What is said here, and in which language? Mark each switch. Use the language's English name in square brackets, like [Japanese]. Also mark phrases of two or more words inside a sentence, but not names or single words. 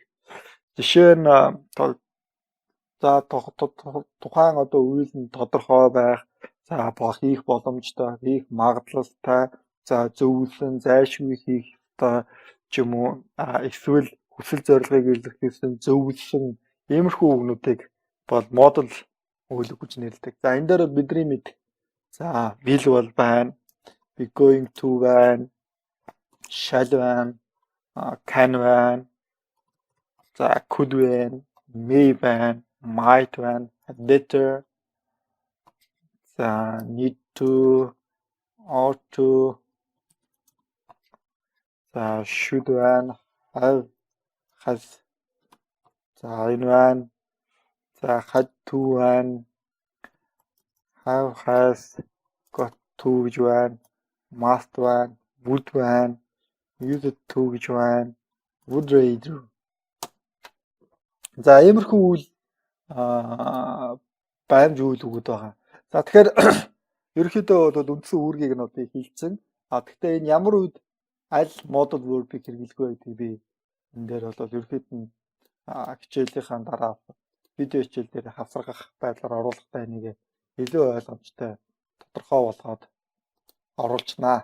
[Mongolian] Жишээ нь за тухайн одоо үйл нь тодорхой байх, за хийх боломжтой, хийх магадлалтай, за зөвлөн, зайлшгүй хийх ч юм уу эсвэл хүсэл зорилгыг илэрхийлсэн зөвлөсөн иймэрхүү үгнүүдийг бол modal үйл үг гэж нэрлэдэг. За энэ дээр бидний мэд за will бол байна, [English] be going to байна, shall байна, can [Mongolian] байна, за [English] could байна, may байна, might байна, better, за need to, ought to, за should байна, have, has, [Mongolian] за энэ байна, за [English] had to [Mongolian] байна, [English] have, has, got to [Mongolian] гэж байна, must байна, would байна, [English] used to [Mongolian] гэж байна, [English] would rather. [Mongolian] За иймэрхүү үйл баймж үйл үгүүд байгаа. За тэгэхээр ерөнхийдөө бол үндсэн үүргийг нь одоо хэлсэн. Гэхдээ энэ ямар үед аль [English] modal verb- [Mongolian] ийг хэрэглэх вэ гэдгийг би энэ дээр бол ерөнхийд нь хичээлийнхаа дараа видео хичээл дээр хавсаргах байдлаар оруулахдаа энийг илүү ойлгомжтой тодорхой болгоод оруулчихнаа.